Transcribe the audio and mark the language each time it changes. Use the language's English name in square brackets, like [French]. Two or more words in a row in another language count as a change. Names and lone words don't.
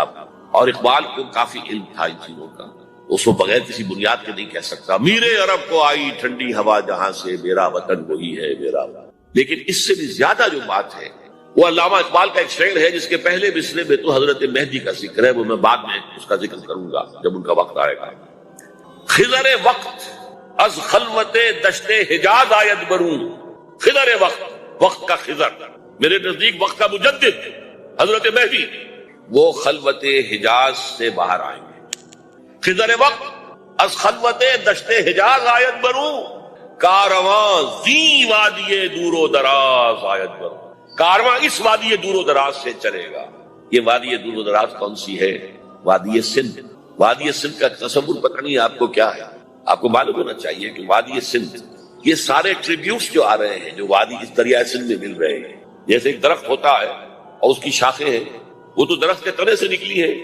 [Urdu] اور اقبال کو کافی علم تھا ان چیزوں کا، اس کو بغیر کسی بنیاد کے نہیں کہہ سکتا میرے عرب کو آئی ٹھنڈی ہوا جہاں سے، میرا وطن وہی ہے، میرا وطن. لیکن اس سے بھی زیادہ جو بات ہے وہ علامہ اقبال کا ایک شعر ہے جس کے پہلے مصرعے میں تو حضرت مہدی کا ذکر ہے، وہ میں بعد میں اس کا ذکر کروں گا جب ان کا وقت آئے گا. [Persian] خضر وقت از خلوت دشت حجاز آید برون. خضر وقت [Urdu] کا خضر، میرے نزدیک وقت کا مجدد حضرت مہدی، وہ خلوت حجاز سے باہر آئیں گے. [Persian] خضر وقت از خلوت دشت حجاز آید برون، کارواں زی وادی دور و دراز آید برون. [Urdu] کارواں اس وادی دور و دراز سے چلے گا. یہ وادی دور و دراز کون سی ہے؟ وادی سندھ. وادی سندھ کا تصور پتہ نہیں آپ کو کیا ہے. آپ کو معلوم ہونا چاہیے کہ وادی سندھ، یہ سارے ٹریبیوٹس جو آ رہے ہیں جو وادی اس دریائے سندھ میں مل رہے ہیں، جیسے ایک درخت ہوتا ہے اور اس کی شاخیں ہیں، وہ تو درخت کے تنے سے نکلی ہے.